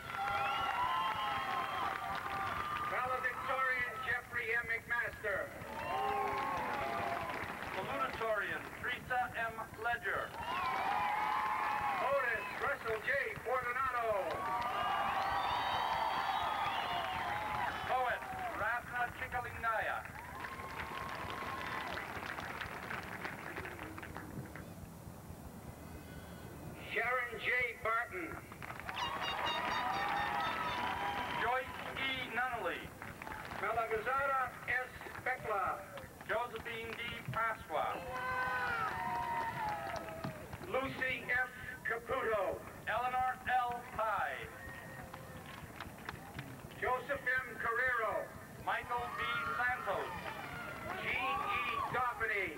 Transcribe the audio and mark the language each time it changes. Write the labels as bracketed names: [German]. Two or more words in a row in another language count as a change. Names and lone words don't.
[English] Valedictorian Jeffrey M. McMaster. Salutatorian Teresa M. Ledger. Otis Russell J. Fortunato. Poet Rasna Chikalinaya. Sharon J. Barton. Joyce E. Nunnally. Malagazara S. Beckla. Josephine D. Pasqua. Lucy F. Caputo. Eleanor L. Pye. Joseph M. Carrero. Michael B. Santos. Jean E. Doffany.